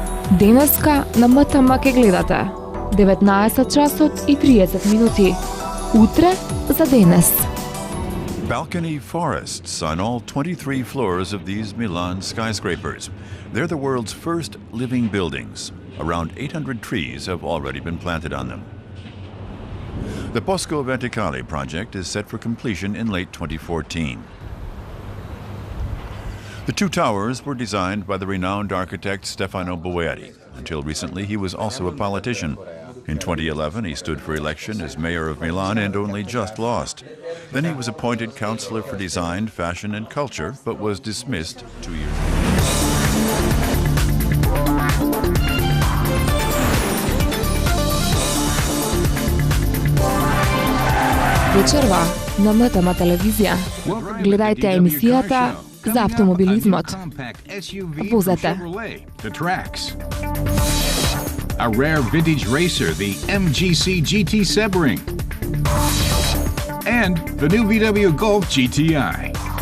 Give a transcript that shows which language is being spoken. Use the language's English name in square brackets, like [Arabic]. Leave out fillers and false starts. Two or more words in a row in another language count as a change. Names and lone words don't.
[Macedonian] Денеска на МТМ ке гледате 19 часот и 30 минути. Утре за денес. [English] Balcony forests on all 23 floors of these Milan skyscrapers. They're the world's first living buildings. Around 800 trees have already been planted on them. The Bosco Verticale project is set for completion in late 2014. The two towers were designed by the renowned architect Stefano Boeri. Until recently, he was also a politician. In 2011, he stood for election as mayor of Milan and only just lost. Then he was appointed Councillor for Design, Fashion and Culture, but was dismissed 2 years ago. [Macedonian] Вечерва на МТМ телевизија. Гледајте емисијата за автомобилизмот. Возете. [English] A rare vintage racer, the MGC GT Sebring. And the new VW Golf GTI.